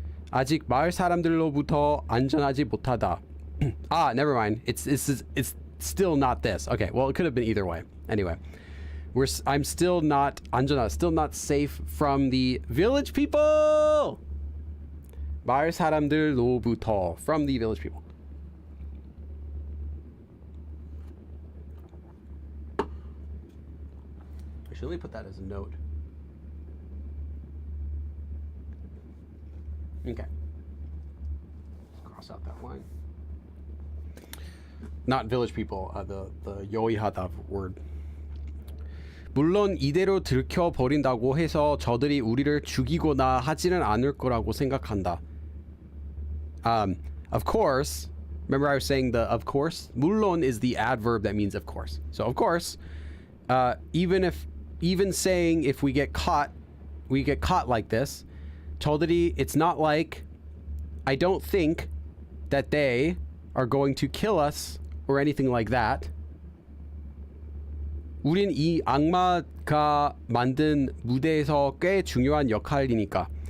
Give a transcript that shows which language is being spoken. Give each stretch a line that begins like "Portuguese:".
Korean: 아직 마을 사람들로부터 안전하지 못하다.
English: Ah, never mind. It's still not this. Okay, well, it could have been either way. Anyway, I'm still not
Korean: 안전하,
English: still not safe from the village people.
Korean: 마을 사람들로부터,
English: from the village people. I should only put that as a note. Okay. Cross out that line. Not village people, the 요이하다 word.
Korean: 물론 이대로 들켜버린다고 해서 저들이 우리를 죽이거나 하지는 않을 거라고 생각한다.
English: Of course, remember I was saying the of course? 물론 is the adverb that means of course. So of course, even saying if we get caught like this,
Korean: 저들이,
English: it's not like, I don't think that they are going to kill us or anything like that.
Korean: 우린 이 악마가 만든 무대에서 꽤 중요한 역할이니까.